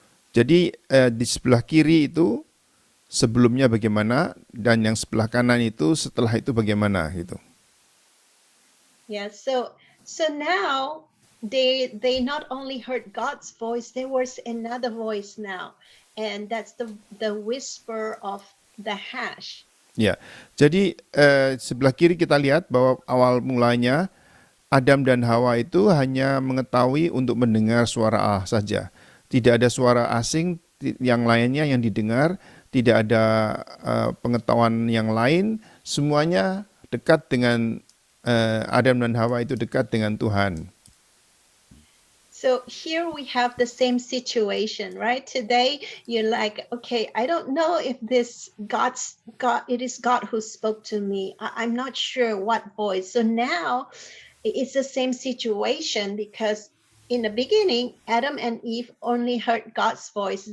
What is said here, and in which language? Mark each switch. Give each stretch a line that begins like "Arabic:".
Indonesian: Jadi di sebelah kiri itu sebelumnya bagaimana dan yang sebelah kanan itu setelah itu bagaimana gitu.
English: Yeah, so now they not only heard God's voice, there was another voice now, and that's the whisper of the hash.
Indonesian: Ya, jadi sebelah kiri kita lihat bahwa awal mulanya Adam dan Hawa itu hanya mengetahui untuk mendengar suara Allah saja. Tidak ada suara asing yang lainnya yang didengar, tidak ada pengetahuan yang lain, semuanya dekat dengan Adam dan Hawa itu dekat dengan Tuhan.
English: So here we have the same situation, right? Today you're like, okay, I don't know if this it is God who spoke to me. I'm not sure what voice. So now it's the same situation because in the beginning, Adam and Eve only heard God's voice.